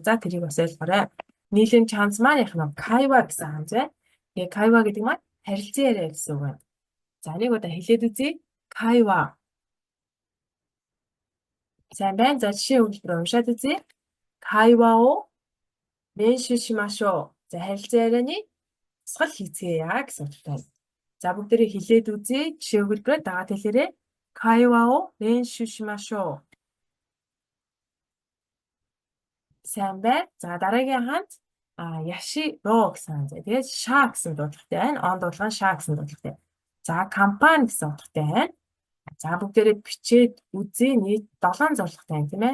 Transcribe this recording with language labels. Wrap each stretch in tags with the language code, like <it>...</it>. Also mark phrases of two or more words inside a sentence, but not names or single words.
<mn>За тэрийг бас ойлгоорой. Нийлэмж ханз маань яг нь кайва гэсэн ханз байна. Тэгээ кайва гэдэг маань харилцан яриа гэсэн үг байна. За нэг удаа хэлээд үзье. Кайва. сайн байна. За жишээ өгүүлбэр уншаад үзье.</mn> <ja>Кайвао 練習しましょう.</ja> <mn>За харилцан ярианы тусгал хийцгээе гэсэн утгатай. За бүгдээрээ хэлээд үзье. Жишээ өгүүлбэрээр дагаад хэлээрэй.</mn> <ja>Кайвао 練習しましょう.</ja> <mn>сайн байна. За дараагийн ханц яширо гэсэн ханз. Тэгээд ша гэсэн дуудлагатай байна. Он дуудлага нь ша гэсэн дуудлагатай. За компани гэсэн утгатай байна. За бүгдээрээ бичээд үзье. Нийт 7 зорилготой байна тийм ээ.</mn>